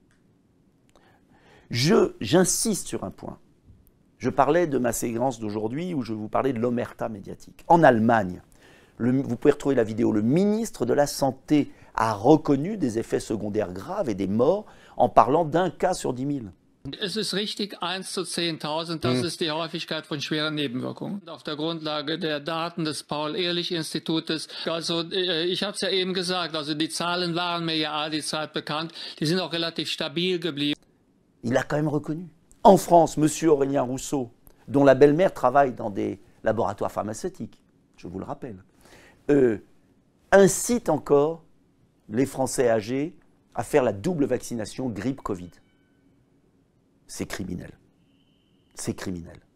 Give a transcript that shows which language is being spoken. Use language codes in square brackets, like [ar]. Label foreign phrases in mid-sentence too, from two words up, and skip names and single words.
[fr] J'insiste sur un point. Je parlais de ma séquence d'aujourd'hui où je vous parlais de l'omerta médiatique. En Allemagne, vous pouvez retrouver la vidéo, le ministre de la Santé a reconnu des effets secondaires graves et des morts en parlant d'un cas sur 10 000. [de] Es ist richtig, 1 zu 10.000, das ist die Häufigkeit von schweren Nebenwirkungen. Auf der Grundlage der Daten des Paul-Ehrlich-Institutes, also ich habe es ja eben gesagt, also die Zahlen waren mir ja all die Zeit bekannt, die sind auch relativ stabil geblieben. [fr] Il a quand même reconnu. En France, M. Aurélien Rousseau, dont la belle-mère travaille dans des laboratoires pharmaceutiques, je vous le rappelle, incite encore les Français âgés à faire la double vaccination grippe-Covid. C'est criminel. C'est criminel.